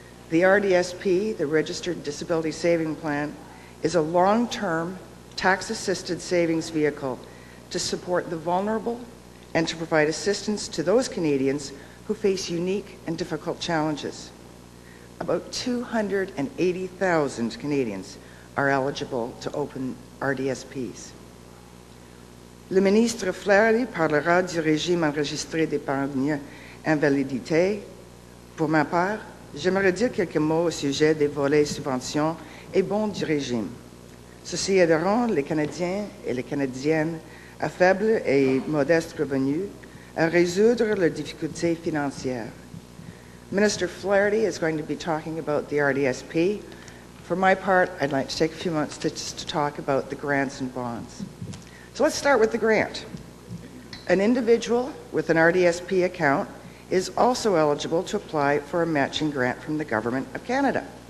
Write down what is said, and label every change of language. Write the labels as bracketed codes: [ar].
[en] The RDSP, the Registered Disabilities Savings Plan, is a long-term tax-assisted savings vehicle to support the vulnerable and to provide assistance to those Canadians who face unique and difficult challenges. About 280,000 Canadians are eligible to open RDSPs. [fr] Le ministre Flaherty parlera du régime enregistré d'épargne invalidité. Pour ma part, j'aimerais dire quelques mots au sujet des volets subventions et bons du régime. Ceci aideront les Canadiens et les Canadiennes à faible et modeste revenus à résoudre leurs difficultés financières. [en] Minister Flaherty is going to be talking about the RDSP. For my part, I'd like to take a few minutes to talk about the grants and bonds. So let's start with the grant. An individual with an RDSP account is also eligible to apply for a matching grant from the Government of Canada.